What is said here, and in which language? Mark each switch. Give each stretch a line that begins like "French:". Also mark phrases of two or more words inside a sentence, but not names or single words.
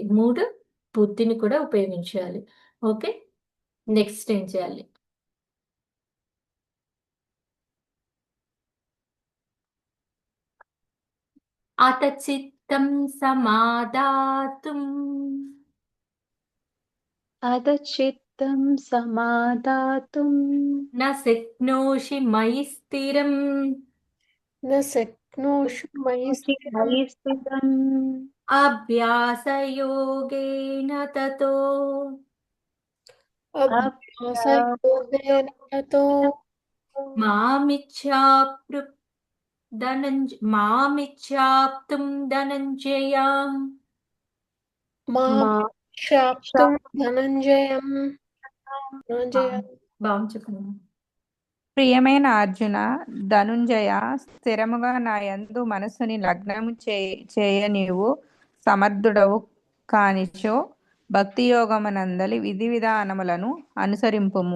Telugu: 3 బుద్ధిని కూడా ఉపయోగించాలి. ఓకే, నెక్స్ట్ ఏం చేయాలి,
Sanskrit: అత చిత్తం సమాదాతుం అదచిత్తం సమాదాతుం న శక్నోషి మయి స్థిరం न शक्नोषि मयि स्थिरम् మయి స్థితం అభ్యాసయోగేన తతో अभ्यासयोगेन ततो మామిచ్ఛాప్తుం ధనంజయ. मामिच्छाप्तुं धनञ्जयम् धनञ्जय
Telugu: బాగుంది చెప్పండి. ప్రియమైన అర్జున, ధనుంజయ, స్థిరముగా నా యందు మనస్సుని లగ్నము చేయ నీవు సమర్థుడవు కానిచో భక్తి యోగమునందలి విధి విధానములను అనుసరింపుము.